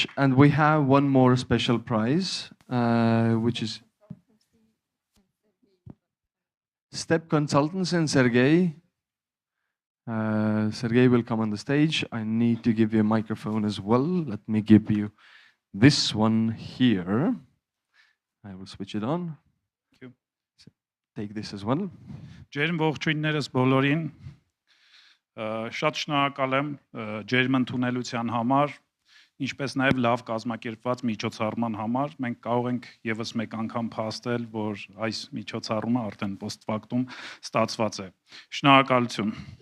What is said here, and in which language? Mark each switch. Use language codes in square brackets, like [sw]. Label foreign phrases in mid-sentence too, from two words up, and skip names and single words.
[en] And we have one more special prize, which is Step Consultants and Sergey. Sergey will come on the stage. I need to give you a microphone as well. Let me give you this one here. I will switch it on. Thank you. Take this as well. [hy] Ջերմ ողջույններս բոլորին, շատ շնորհակալ եմ ջերմ ընդունելության համար, ինչպես նաև լավ կազմակերպված միջոցառման համար։ Մենք կարող ենք եւս մեկ անգամ փաստել, որ այս միջոցառումը արդեն post-factum ստացված է։ Շնորհակալություն։